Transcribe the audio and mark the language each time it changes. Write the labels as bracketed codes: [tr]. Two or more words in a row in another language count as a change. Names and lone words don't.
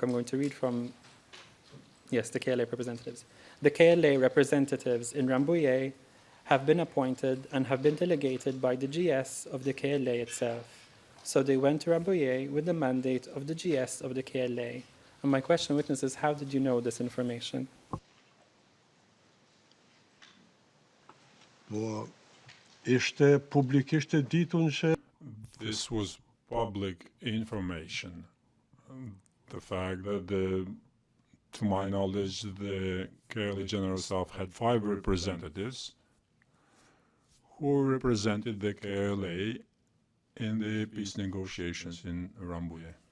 [en] I'm going to read from, yes, the KLA representatives. The KLA representatives in Rambouillet have been appointed and have been delegated by the GS of the KLA itself. So they went to Rambouillet with the mandate of the GS of the KLA. A And my question, witness, is how did you know this information? [sq] Po ishte publikisht e ditun që [en] This was public information. The fact that to my knowledge, the KLA General Staff had 5 representatives who represented the KLA in the peace negotiations in Rambouillet.